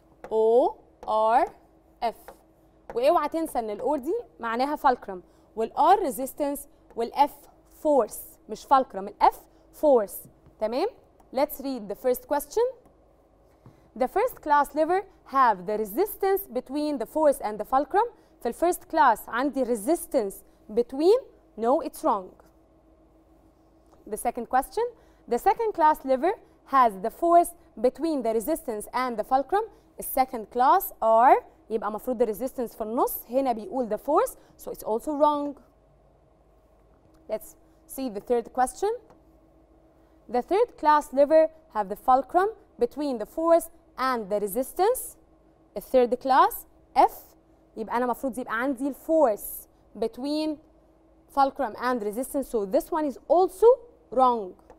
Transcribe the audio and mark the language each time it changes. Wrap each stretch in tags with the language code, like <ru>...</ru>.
<ar>O R F، واوعى تنسى ان الاور دي معناها fulcrum والار resistance والF force، مش fulcrum، الF force. تمام.</ar> <en>Let's read the first question. The first class lever have the resistance between the force and the fulcrum.</en> <ar>في الفيرست كلاس عندي</ar> <en>resistance between. No, it's wrong. The second question. The second class lever has the force between the resistance and the fulcrum.</en> <ar>السكند كلاس R يبقى مفروض الريزيستنس في النص، هنا بيقول</ar> <en>the force so it's also wrong. Let's see the third question. The third class lever have the fulcrum between the force and the resistance.</en> <ar>الثيرد كلاس F يبقى أنا مفروض يبقى عندي الفورس</ar> <en>between fulcrum and resistance so this one is also wrong.</en>